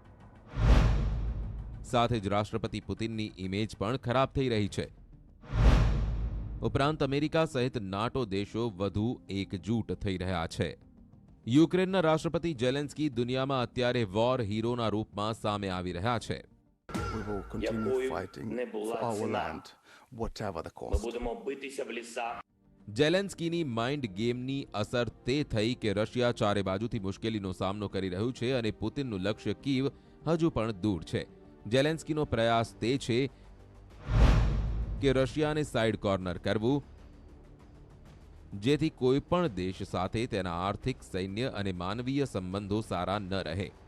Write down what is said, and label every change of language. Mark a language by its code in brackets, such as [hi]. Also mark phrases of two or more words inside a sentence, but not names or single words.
[gu] સાથે જ રાષ્ટ્રપતિ પુતિનની ઇમેજ પણ ખરાબ થઈ રહી છે. ઉપરાંત અમેરિકા સહિત નાટો દેશો વધુ એકજૂટ થઈ રહ્યા છે. યુક્રેનના રાષ્ટ્રપતિ ઝેલેન્સ્કી દુનિયામાં અત્યારે [en] war heroના [gu] રૂપમાં સામે આવી રહ્યા છે. [en] We will continue fighting for our land, whatever the [uk] Ми [en] cost. [uk] будемо битися в лісах. [gu] ઝેલેન્સ્કીની [en] mind gameની [gu] અસર તે થઈ કે રશિયા ચારે બાજુથી મુશ્કેલીનો સામનો કરી રહ્યું છે અને પુતિનનું લક્ષ્ય કીવ હજુ પણ દૂર છે. ઝેલેન્સ્કીનો પ્રયાસ તે છે કે રશિયાને [en] side corner [gu] કરવું, જેથી કોઈ પણ દેશ સાથે તેના આર્થિક, સૈન્ય અને માનવીય સંબંધો સારા ન રહે.